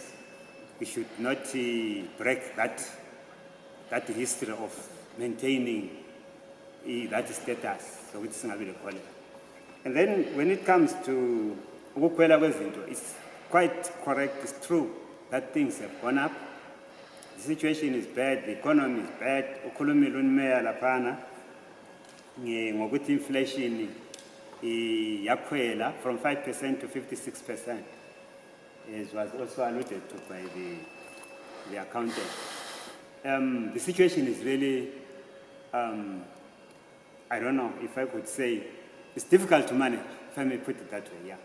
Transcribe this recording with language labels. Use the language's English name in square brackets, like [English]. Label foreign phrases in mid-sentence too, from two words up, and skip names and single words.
[English] We should not break that history of maintaining that status. So it's not really cholera. And then when it comes to it's quite correct, it's true that things have gone up. The situation is bad, the economy is bad. [North Ndebele] Ukhulumile unmeya laphana ngokuthi inflation yakhwela [English] from 5% to 56%, as was also alluded to by the accountant. The situation is really, I don't know if I could say, it's difficult to manage, if I may put it that way, yeah.